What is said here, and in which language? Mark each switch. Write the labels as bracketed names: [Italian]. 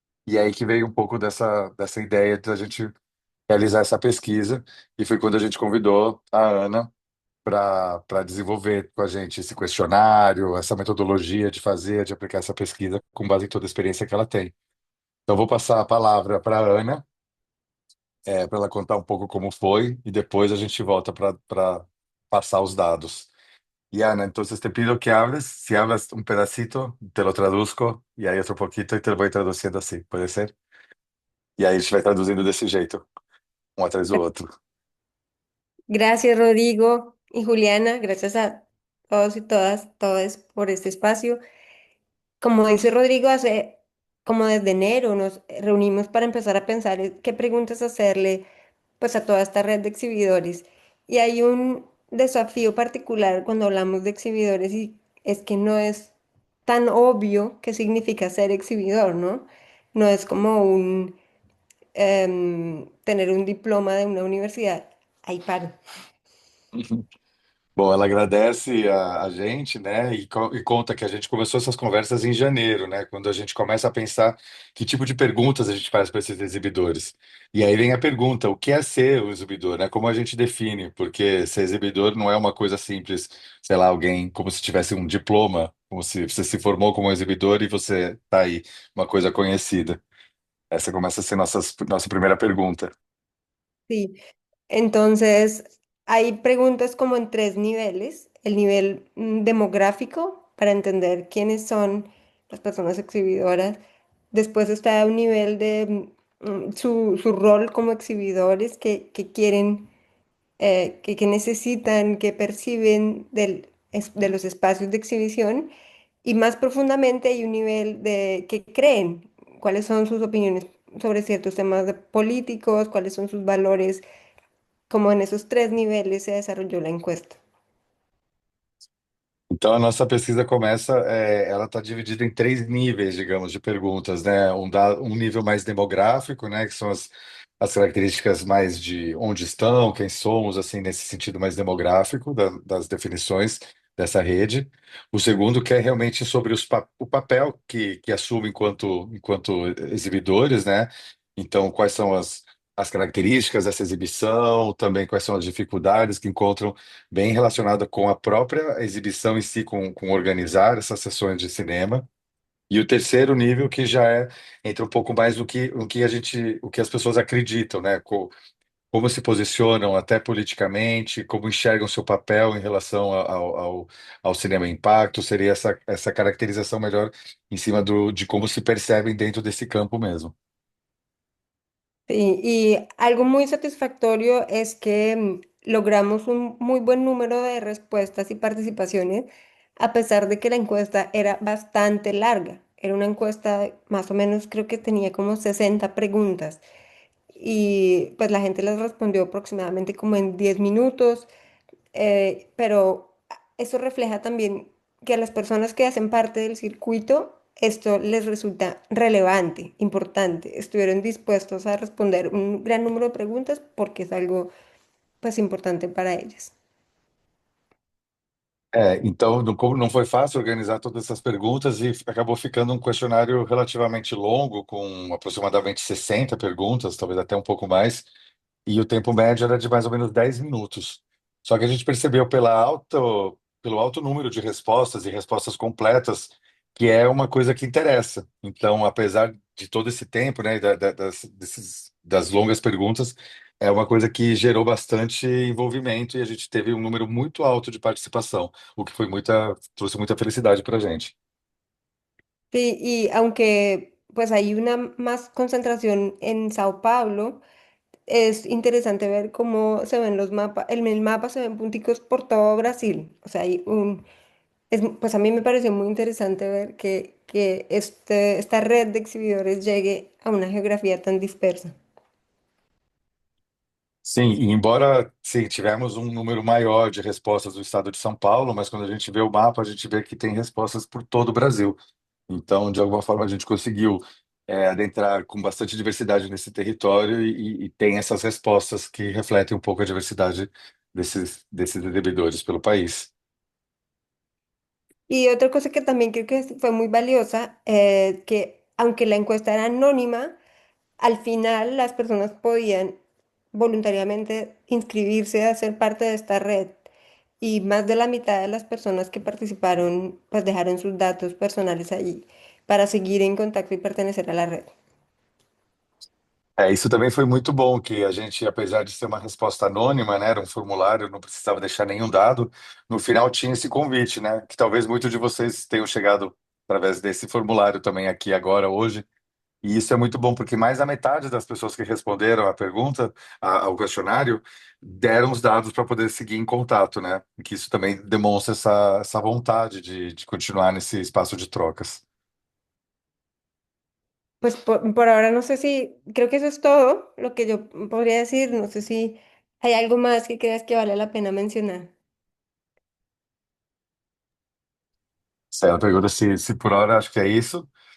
[Portuguese] E aí que veio um pouco dessa ideia de a gente realizar essa pesquisa, e foi quando a gente convidou a Ana para desenvolver com a gente esse questionário, essa metodologia de fazer, de aplicar essa pesquisa com base em toda a experiência que ela tem. Então, vou passar a palavra para a Ana, para ela contar um pouco como foi, e depois a gente volta para passar os dados. [Spanish] Y Ana, entonces te pido que hables, si hablas un pedacito, te lo traduzco, y ahí otro poquito y te lo voy traduciendo así, ¿puede ser? [Portuguese] E aí a gente vai traduzindo desse jeito, um atrás do outro. [Spanish] Gracias, Rodrigo y Juliana. Gracias a todos y todas por este espacio. Como dice Rodrigo, hace como desde enero nos reunimos para empezar a pensar qué preguntas hacerle pues a toda esta red de exhibidores. Y hay un desafío particular cuando hablamos de exhibidores y es que no es tan obvio qué significa ser exhibidor, ¿no? No es como tener un diploma de una universidad. Ahí paro. [Portuguese] Bom, ela agradece a gente, né, e conta que a gente começou essas conversas em janeiro, né, quando a gente começa a pensar que tipo de perguntas a gente faz para esses exibidores. E aí vem a pergunta, o que é ser o exibidor, né? Como a gente define? Porque ser exibidor não é uma coisa simples, sei lá, alguém como se tivesse um diploma, como se você se formou como exibidor e você tá aí, uma coisa conhecida. Essa começa a ser nossa primeira pergunta. [Spanish] Sí. Entonces, hay preguntas como en tres niveles. El nivel demográfico para entender quiénes son las personas exhibidoras. Después está un nivel de su rol como exhibidores que quieren, que necesitan, que perciben de los espacios de exhibición. Y más profundamente hay un nivel de que creen, cuáles son sus opiniones sobre ciertos temas políticos, cuáles son sus valores, como en esos tres niveles se desarrolló la encuesta. [Portuguese] Então, a nossa pesquisa começa, ela está dividida em três níveis, digamos, de perguntas, né? Um nível mais demográfico, né? Que são as características mais de onde estão, quem somos, assim, nesse sentido mais demográfico das definições dessa rede. O segundo que é realmente sobre o papel que assume enquanto exibidores, né? Então, quais são as características dessa exibição, também quais são as dificuldades que encontram bem relacionada com a própria exibição em si, com organizar essas sessões de cinema. E o terceiro nível que já entra um pouco mais o que as pessoas acreditam, né? Como se posicionam até politicamente, como enxergam seu papel em relação ao cinema impacto, seria essa caracterização melhor em cima de como se percebem dentro desse campo mesmo. [Spanish] Sí, y algo muy satisfactorio es que logramos un muy buen número de respuestas y participaciones, a pesar de que la encuesta era bastante larga. Era una encuesta, más o menos, creo que tenía como 60 preguntas. Y pues la gente les respondió aproximadamente como en 10 minutos. Pero eso refleja también que a las personas que hacen parte del circuito esto les resulta relevante, importante. Estuvieron dispuestos a responder un gran número de preguntas porque es algo pues importante para ellas. [Portuguese] Então, como não foi fácil organizar todas essas perguntas e acabou ficando um questionário relativamente longo, com aproximadamente 60 perguntas, talvez até um pouco mais, e o tempo médio era de mais ou menos 10 minutos. Só que a gente percebeu pelo alto número de respostas e respostas completas que é uma coisa que interessa. Então, apesar de todo esse tempo, né, das longas perguntas, é uma coisa que gerou bastante envolvimento e a gente teve um número muito alto de participação, o que trouxe muita felicidade para a gente. [Spanish] Sí, y aunque pues hay una más concentración en Sao Paulo, es interesante ver cómo se ven los mapas. En el mapa se ven punticos por todo Brasil. O sea, hay Pues a mí me pareció muy interesante ver que esta red de exhibidores llegue a una geografía tan dispersa. [Portuguese] Sim, e embora sim, tivemos um número maior de respostas do estado de São Paulo, mas quando a gente vê o mapa, a gente vê que tem respostas por todo o Brasil. Então, de alguma forma, a gente conseguiu adentrar com bastante diversidade nesse território e tem essas respostas que refletem um pouco a diversidade desses exibidores pelo país. [Spanish] Y otra cosa que también creo que fue muy valiosa, que aunque la encuesta era anónima, al final las personas podían voluntariamente inscribirse a ser parte de esta red y más de la mitad de las personas que participaron pues dejaron sus datos personales allí para seguir en contacto y pertenecer a la red. [Portuguese] Isso também foi muito bom, que a gente, apesar de ser uma resposta anônima, né, era um formulário, não precisava deixar nenhum dado, no final tinha esse convite, né, que talvez muitos de vocês tenham chegado através desse formulário também aqui agora, hoje, e isso é muito bom, porque mais da metade das pessoas que responderam à pergunta, ao questionário, deram os dados para poder seguir em contato, né, e que isso também demonstra essa vontade de continuar nesse espaço de trocas. [Spanish] Pues por ahora no sé si, creo que eso es todo lo que yo podría decir, no sé si hay algo más que creas que vale la pena mencionar. [Portuguese] Se ela pergunta se por hora acho que é isso.